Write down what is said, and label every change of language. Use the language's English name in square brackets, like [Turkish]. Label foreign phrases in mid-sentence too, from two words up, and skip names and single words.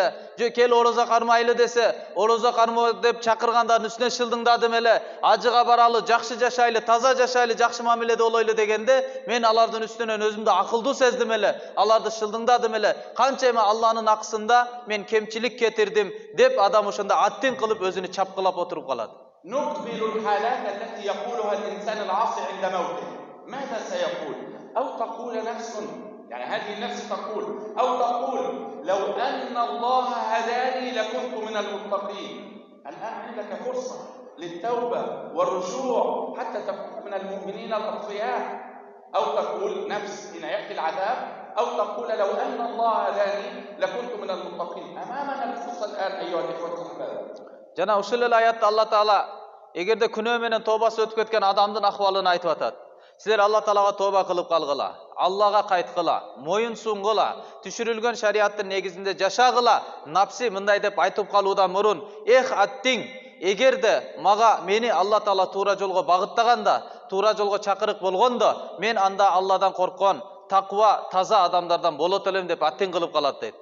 [Kyrgyz] Кел орозо кармайлы десе, орозо карма деп чакыргандардын үстүнө шылдыңдадым эле. Ажыга баралы, жакшы жашайлы, таза жашайлы, жакшы мамиледе болойлу дегенде, мен алардын үстүнөн өзүмдү акылдуу сездим эле, аларды шылдыңдадым эле. Канча эми Алланын акысында мен кемчилик кетирдим деп адам ошондо аттин кылып өзүнү чапкылап отуруп калат. [Arabic] نكمل الحالات التي يقولها الإنسان العاصي عند موته. ماذا سيقول؟ أو تقول نفس، يعني هذه النفس تقول، أو تقول لو أن الله هداني لكنت من المتقين. الآن عندك فرصة للتوبة والرجوع حتى تكون من المؤمنين الأتقياء. أو تقول نفس حين يأتي العذاب، أو تقول لو أن الله هداني لكنت من المتقين. أمامنا الفرصة الآن أيها الإخوة الأحباب. [Kyrgyz] Жана ушул эле аятта Алла Таала эгерде күнөө менен тобасы өтүп кеткен адамдын акыбалын айтып атат. Силер Алла Таалага тоба кылып калгыла, Аллага кайткыла, моюн сунгыла, түшүрүлгөн шариаттын негизинде жашагыла. Напси мындай деп айтып калуудан мурун: эх аттиң, эгерде мени Алла Таала туура жолго багыттаганда, туура жолго чакырык болгондо, мен анда Алладан корккон, таква, таза адамдардан болот элем деп аттин кылып калат дейт.